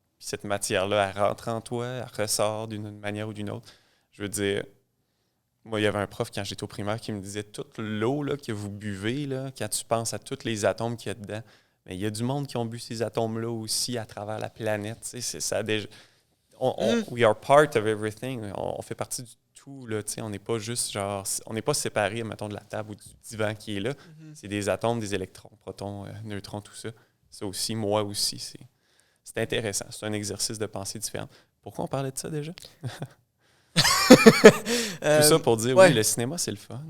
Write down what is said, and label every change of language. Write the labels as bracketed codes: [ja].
[fr] Puis cette matière-là, elle rentre en toi, elle ressort d'une manière ou d'une autre. Je veux dire, moi, il y avait un prof quand j'étais au primaire qui me disait toute l'eau là, que vous buvez, là, quand tu penses à tous les atomes qu'il y a dedans, mais il y a du monde qui ont bu ces atomes-là aussi à travers la planète. Tu sais, ça déjà. [en] We are part of everything. [fr] On fait partie du tout. Là, tu sais, on n'est pas juste genre. On n'est pas séparés, mettons, de la table ou du divan qui est là. C'est des atomes, des électrons, protons, neutrons, tout ça. Ça aussi, moi aussi, c'est intéressant. C'est un exercice de pensée différent. Pourquoi on parlait de ça déjà? Tout ça pour dire, oui, le cinéma, c'est le fun.